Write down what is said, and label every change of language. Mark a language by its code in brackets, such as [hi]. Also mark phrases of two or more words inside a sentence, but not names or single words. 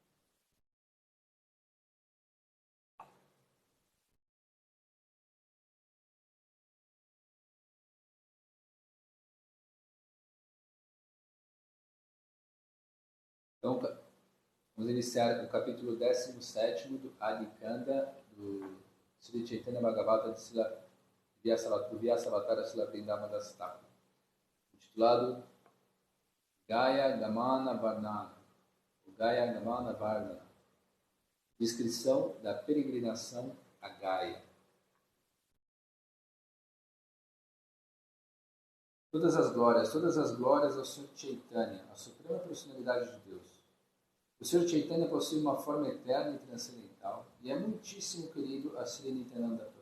[pt] Então, vamos iniciar o capítulo 17 do Adikanda, do Sri Chaitanya Bhagavata de Srila Vyasavatara Srila Vrindavan Das Thakur, intitulado Gaya Gamana Varnana, Gaya Gamana Varnana, descrição da peregrinação a Gaya. Todas as glórias ao Sr. Chaitanya, a suprema personalidade de Deus. O Sr. Chaitanya possui uma forma eterna e transcendental e é muitíssimo querido a Sri Nityananda Prabhu.